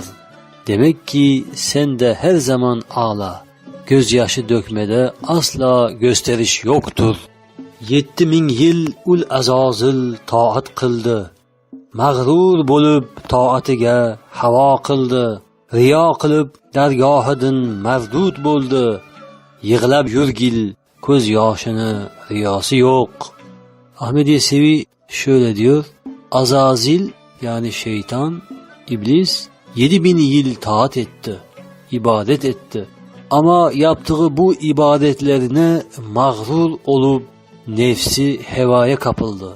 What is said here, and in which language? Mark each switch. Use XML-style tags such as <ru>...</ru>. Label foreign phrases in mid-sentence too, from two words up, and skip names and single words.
<tr>Demek ki sen de her zaman ağla. Gözyaşı dökmede asla gösteriş yoktur.</tr> <uz>7000 yıl ul azazil taat kıldı. Mağrur bulup taatiga hava kıldı. Riyo qilib dargohidan mardud bo'ldi. Yig'lab yurgil ko'z yoshini riyosi yo'q.</uz> <tr>Ahmet Yesevi şöyle diyor. Azazil yani şeytan, iblis 7000 yıl taat etti, ibadet etti. Ama yaptığı bu ibadetlerine mağrur olup nefsi hevaya kapıldı.</tr>